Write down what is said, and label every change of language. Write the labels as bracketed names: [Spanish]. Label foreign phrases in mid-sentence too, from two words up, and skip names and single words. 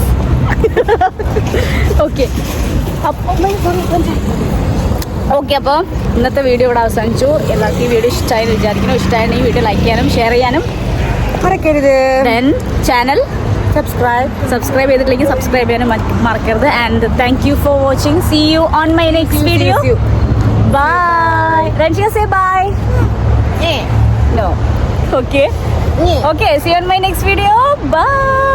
[Malayalam] ഓക്കെ, അപ്പോൾ ഇന്നത്തെ വീഡിയോ ഇവിടെ അവസാനിച്ചു. എല്ലാവർക്കും ഈ വീഡിയോ ഇഷ്ടമായെന്ന് വിചാരിക്കുന്നു. ഇഷ്ടമായെങ്കിൽ ഈ വീഡിയോ ലൈക്ക് ചെയ്യാനും ഷെയർ ചെയ്യാനും മറക്കരുത്. [English] then channel subscribe [Malayalam] ചെയ്തിട്ടില്ലെങ്കിൽ സബ്സ്ക്രൈബ് ചെയ്യാനും മറക്കരുത്. [English] and thank you for watching. see you on my next video. ബൈ. Ranchika, say bye. No. okay okay, see you on my next video. Bye.